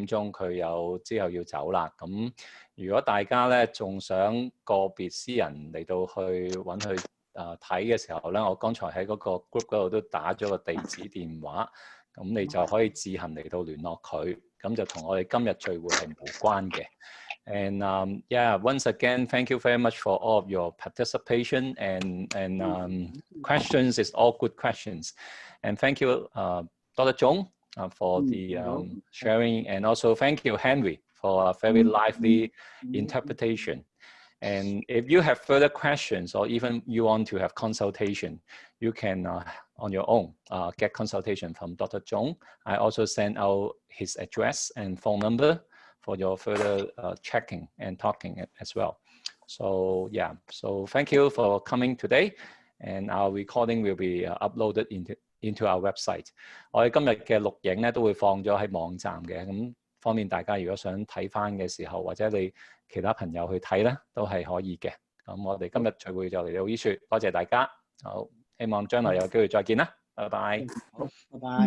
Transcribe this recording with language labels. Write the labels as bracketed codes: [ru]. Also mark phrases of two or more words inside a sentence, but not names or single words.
[yue] 鐘佢之後要走啦，咁如果大家咧仲想個別私人嚟到去揾佢睇嘅時候咧，我剛才喺嗰個 group 嗰度都打咗個地址電話，咁你就可以自行嚟到聯絡佢，咁就同我哋今日聚會係無關嘅。 [en] And yeah, once again, thank you very much for all of your participation and questions. It's all good questions. And thank you, Dr. Zhong, for the sharing. And also thank you, Henry, for a very lively interpretation. And if you have further questions or even you want to have consultation, you can, on your own, get consultation from Dr. Zhong. I also sent out his address and phone number for your further checking and talking as well. So yeah, so thank you for coming today, and our recording will be uploaded into our website. [yue] 我哋今日嘅錄影咧都會放咗喺網站嘅，咁方便大家如果想睇返嘅時候，或者你其他朋友去睇咧，都係可以嘅。咁我哋今日聚會就嚟到呢處，多謝大家。好，希望將來有機會再見啦，拜拜。好，拜拜。